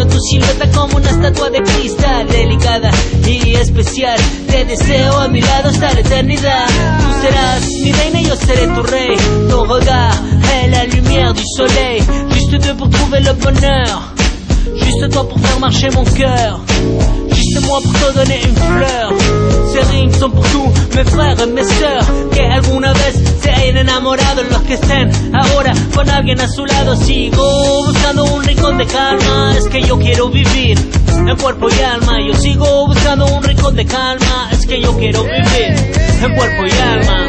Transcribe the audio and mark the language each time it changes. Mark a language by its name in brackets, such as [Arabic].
[Spanish] Silueta como una estatua de cristal, delicada y especial. Te deseo a mi lado hasta la eternidad. Tú serás mi reina y yo seré tu rey. [French] Ton regard est la lumière du soleil. Juste toi pour trouver le bonheur. Juste toi pour faire marcher mon cœur. Juste moi pour te donner une fleur. Ces rimes sont pour tous mes frères et mes sœurs. [Spanish] Que alguna vez se hayan enamorado los que estén ahora con alguien a su lado. Sigo buscando un rincón de calma, es que yo quiero vivir en cuerpo y alma. Yo sigo buscando un rincón de calma, es que yo quiero vivir en cuerpo y alma.